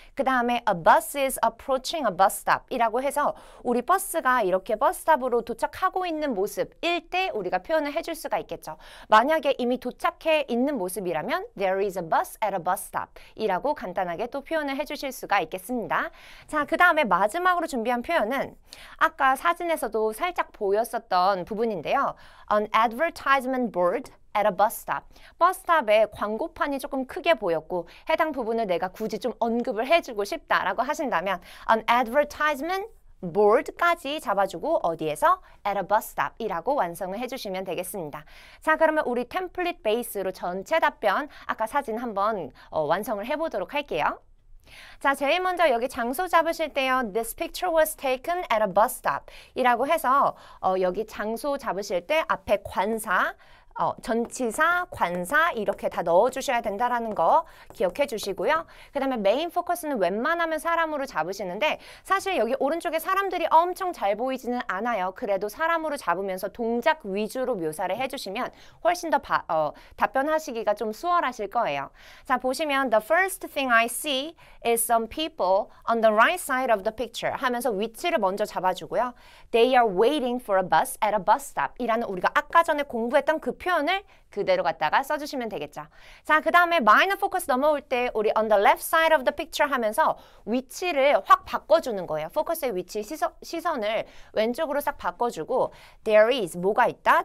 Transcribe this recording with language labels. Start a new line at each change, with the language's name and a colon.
Korean: 그 다음에
English: a bus is approaching a bus stop
Korean: 이라고 해서 우리 버스가 이렇게 버스스탑으로 도착하고 있는 모습일 때 우리가 표현을 해줄 수가 있겠죠. 만약에 이미 도착해 있는 모습이라면
English: there is a bus at a bus stop
Korean: 이라고 간단하게 또 표현을 해주실 수가 있겠습니다. 자, 그 다음에 마지막으로 준비한 표현은 아까 사진에서도 살짝 보였었던 부분인데요.
English: An advertisement board at a bus stop.
Korean: 버스스탑에 광고판이 조금 크게 보였고 해당 부분을 내가 굳이 좀 언급을 해주고 싶다라고 하신다면
English: An advertisement board
Korean: 까지 잡아주고 어디에서?
English: at a bus stop
Korean: 이라고 완성을 해주시면 되겠습니다. 자, 그러면 우리 템플릿 베이스로 전체 답변 아까 사진 한번 완성을 해보도록 할게요. 자, 제일 먼저 여기 장소 잡으실 때요.
English: This picture was taken at a bus stop
Korean: 이라고 해서 여기 장소 잡으실 때 앞에 관사, 전치사, 관사 이렇게 다 넣어주셔야 된다는 거 기억해 주시고요. 그 다음에 메인 포커스는 웬만하면 사람으로 잡으시는데 사실 여기 오른쪽에 사람들이 엄청 잘 보이지는 않아요. 그래도 사람으로 잡으면서 동작 위주로 묘사를 해주시면 훨씬 더 답변하시기가 좀 수월하실 거예요. 자, 보시면
English: The first thing I see is some people on the right side of the picture
Korean: 하면서 위치를 먼저 잡아주고요.
English: They are waiting for a bus at a bus stop
Korean: 이라는 우리가 아까 전에 공부했던 그 표현을 그대로 갖다가 써주시면 되겠죠. 자, 그 다음에
English: minor focus
Korean: 넘어올 때 우리
English: on the left side of the picture
Korean: 하면서 위치를 확 바꿔주는 거예요. 포커스의 위치, 시선을 왼쪽으로 싹 바꿔주고
English: there is,
Korean: 뭐가 있다?